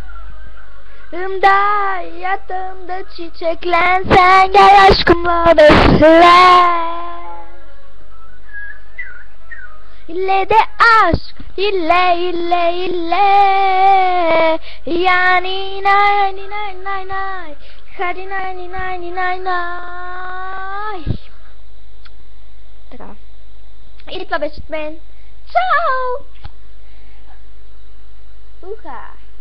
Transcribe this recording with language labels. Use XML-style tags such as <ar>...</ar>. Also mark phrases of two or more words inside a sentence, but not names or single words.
<tr>Yatağımda çiçeklen, sen gel aşkımla beslen. İlle de aşk, ille. Yani nani. Hadi nani.</tr> <bg>Така. И това беше от мен. Чао! Уха!</bg>